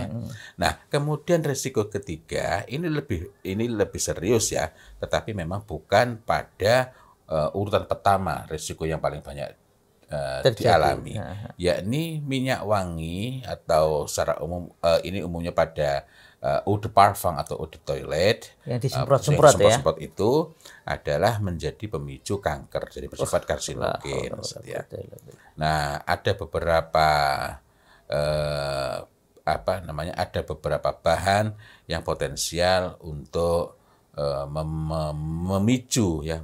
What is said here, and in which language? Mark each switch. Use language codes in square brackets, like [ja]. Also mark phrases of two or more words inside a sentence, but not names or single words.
[id] Nah, kemudian risiko ketiga ini lebih serius ya, tetapi memang bukan pada urutan pertama risiko yang paling banyak dialami, yakni minyak wangi atau secara umum ini umumnya pada [fr] eau de parfum [id] atau [fr] eau de toilette [id] Yang disemprot-semprot ya. disemprot itu adalah menjadi pemicu kanker, jadi bersifat karsinogen. Ya. Nah, ada beberapa ada beberapa bahan yang potensial untuk memicu